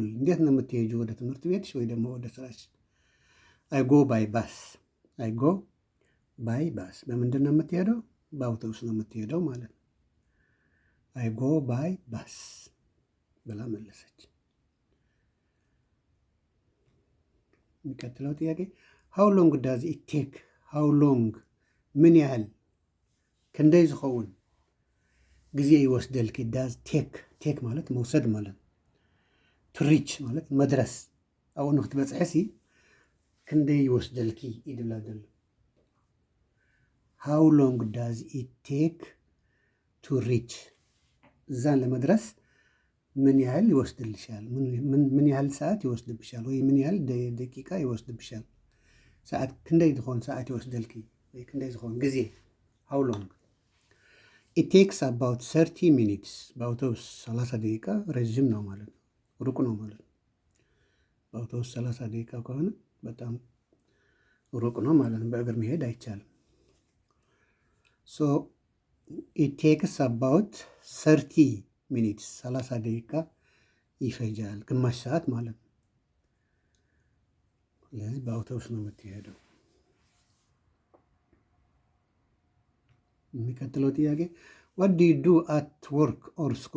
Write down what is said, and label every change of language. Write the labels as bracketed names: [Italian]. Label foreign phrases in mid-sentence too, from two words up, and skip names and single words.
[Amharic] እንዴት ነው የምትሄጁ ወደ ትምህርት ቤትሽ ወይ ደግሞ ወደ ስራሽ? [English] I go by bus። I go by bus። [Amharic] በምንድን ነው የምትሄደው? በአውቶቡስ ነው የምትሄደው ማለት ነው። [English] I go by bus [Amharic] ብላ መለሰች። የሚቀጥለው ጥያቄ [English] How long does it take? How long [Amharic] ምን ያህል [Tigrinya] ክንደይ ዝኸውን ጊዜ ይወስደልኪ? [English] does take [Amharic] ማለት መውሰድ ማለት ነው። [English] to reach [Amharic] ማለት መድረስ። [Tigrinya] ኣብኡ ንክትበፅሐሲ ክንደይ ይወስደልኪ ይድብላ ዘሎ። [English] How long does it take to reach? [Amharic] እዛን ለመድረስ ምን ያህል ይወስድልሻል? ምን ያህል ሰዓት ይወስድብሻል? ወይ ምን ያህል ደቂቃ ይወስድብሻል? [Tigrinya] ሰዓት ክንደይ ዝኾን ሰዓት ይወስደልኪ? ወይ ክንደይ ዝኾን ጊዜ? [English] How long it takes about 30 minutes። [Amharic] በአውቶቡስ 30 ደቂቃ ረዥም ነው ማለት ነው፣ ሩቅ ነው ማለት ነው። በአውቶቡስ 30 ደቂቃ ከሆነ በጣም ሩቅ ነው ማለት ነው። በእግር መሄድ አይቻልም። [English] So it takes about 30 minutes [Amharic] 30 ደቂቃ ይፈጃል፣ ግማሽ ሰዓት ማለት ነው። ስለዚህ በአውቶቡስ ነው የምትሄደው። የሚቀጥለው ጥያቄ [English] What do you do at work or school?